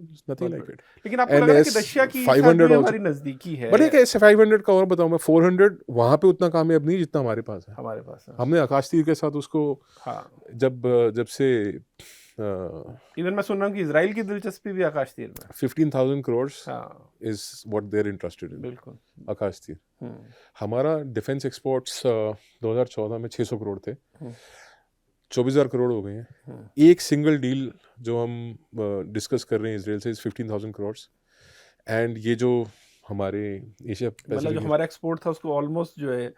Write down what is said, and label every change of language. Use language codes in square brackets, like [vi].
[en] Nothing like it. [hi] लेकिन आपको लग रहा है कि रशिया की 500 हमारी नजदीकी है। बट एक ऐसे 500 का और बताऊं मैं, 400 वहां पे उतना कामयाब नहीं जितना हमारे पास है। हमारे पास है। हमने आकाश तीर के साथ उसको, जब से इवन मैं सुन रहा हूँ कि इजराइल की दिलचस्पी भी आकाश तीर में। [en] 15,000 crores is what they're interested in. [hi] बिल्कुल आकाश तीर। हमारा डिफेंस एक्सपोर्ट्स 2014 में 600 करोड़ थे, 24,000 करोड़ हो गए हैं। एक सिंगल डील जो हम डिस्कस कर रहे हैं इसराइल से इज 15,000 करोड़, एंड ये जो हमारे एशिया मतलब जो हमारा एक्सपोर्ट था उसको ऑलमोस्ट जो है